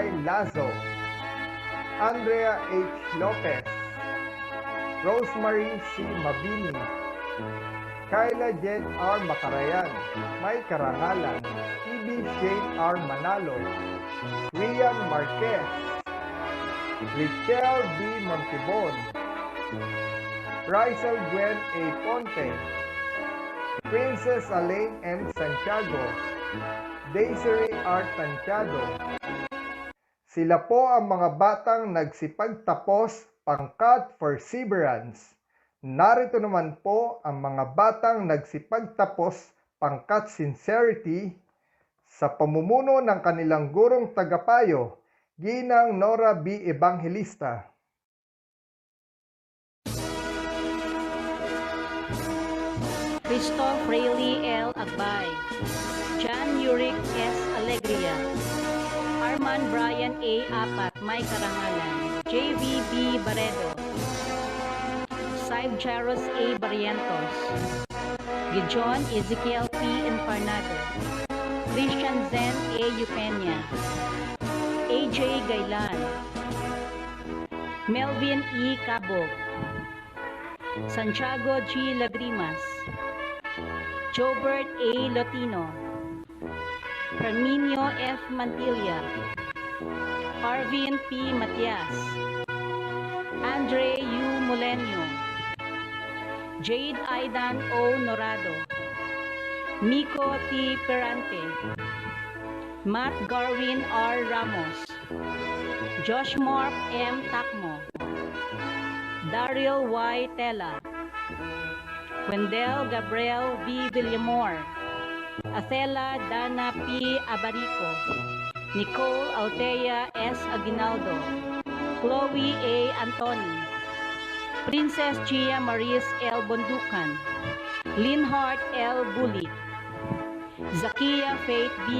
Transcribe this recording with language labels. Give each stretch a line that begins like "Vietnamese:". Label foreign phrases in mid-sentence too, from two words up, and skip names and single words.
Filipino: Lazo, Andrea H. Lopez, Rosemary C. Mabini, Kyla Jen R. Macarayan, May Karangalan, Ibi Shane R. Manalo, Rian Marquez, Richelle B. Montibon, Rysel Gwen A. Ponte, Princess Alain M. Santiago, Desiree R. Tantiado. Sila po ang mga batang nagsipagtapos pangkat perseverance. Narito naman po ang mga batang nagsipagtapos pangkat sincerity sa pamumuno ng kanilang gurong tagapayo, Ginang Nora B. Evangelista. Christoph Rayleigh L. Agbay, John Uric S. Alegria, Arman Brian A. Apat, May Karangalan, J.V. B. Barredo, Saib Jaros A. Barrientos, Gijon Ezekiel P. Infarnado, Christian Zen A. Eupenia, A.J. Gailan, Melvin E. Cabog, Santiago G. Lagrimas, Jobert A. Lotino, Herminio F. Mantilla, Arvin P. Matias, Andre U. Molenio, Jade Aidan O. Norado, Miko T. Perante, Matt Garwin R. Ramos, Josh Mark M. Takmo, Daryl Y. Tela, Wendell Gabriel V. Villamor, Athela Dana P. Abarico, Nicole Altea S. Aguinaldo, Chloe A. Antoni, Princess Gia Maris L. Bonducan, Linhart L. Bulli, Zakia Faith B.